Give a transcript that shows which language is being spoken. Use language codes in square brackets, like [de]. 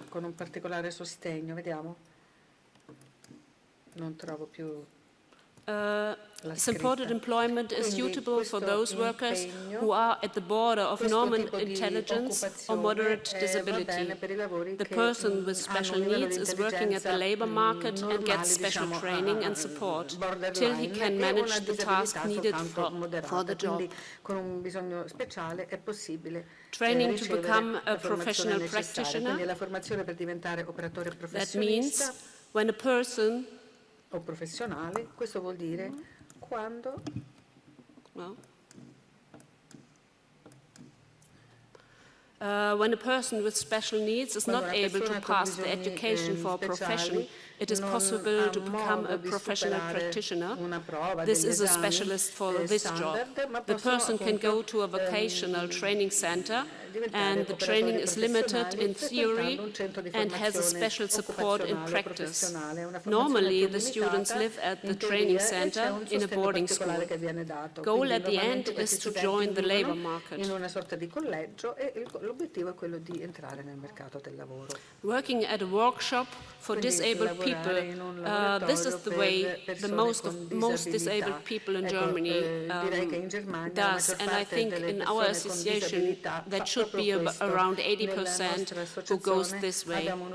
[it] Con un particolare sostegno, vediamo. Non trovo più. [en] Supported employment is suitable for those workers who are at the border of normal intelligence or moderate disability. The person with special needs is working at the labor market and gets special training and support till he can manage the task needed for the job. [it] Con un bisogno speciale è possibile [en] training to become a professional practitioner. [it] Quindi la formazione per diventare operatore professionista. [en] That means when a person [it] o professionale, questo vuol dire quando [en] When a person with special needs is not able to pass the education for a profession, it is possible to become a professional practitioner. This is a specialist for this job. The person can go to a vocational training center, and the training is limited in theory and has a special support in practice. Normally, the students live at the training center in a boarding school. Goal at the end is to join the labor market. [it] In una sorta di collegio e l'obiettivo è quello di entrare nel mercato del lavoro. [en] Working at a workshop for disabled people, this is the way the most disabled people in Germany does, and I think in our association that should be around 80% who goes this way.